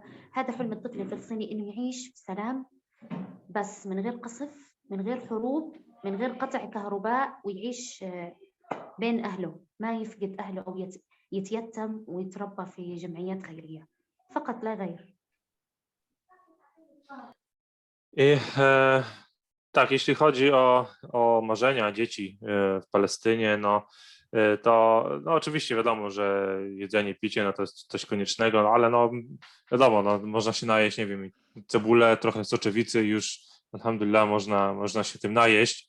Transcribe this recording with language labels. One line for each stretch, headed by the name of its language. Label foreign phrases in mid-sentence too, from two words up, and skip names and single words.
Arabic: هذا حلم الطفل الفلسطيني، إنه يعيش بسلام، بس من غير قصف، من غير حروب، من غير قطع كهرباء، ويعيش بين أهله، ما يفقد أهله أو يتيتم ويتربى في جمعيات خيرية فقط لا غير.
Polish: Tak, jeśli chodzi o marzenia dzieci w Palestynie, to oczywiście wiadomo, że jedzenie, picie to jest coś koniecznego, ale wiadomo, można się najeść, nie wiem, cebulę, trochę soczewicy, już alhamdulillah można się tym najeść.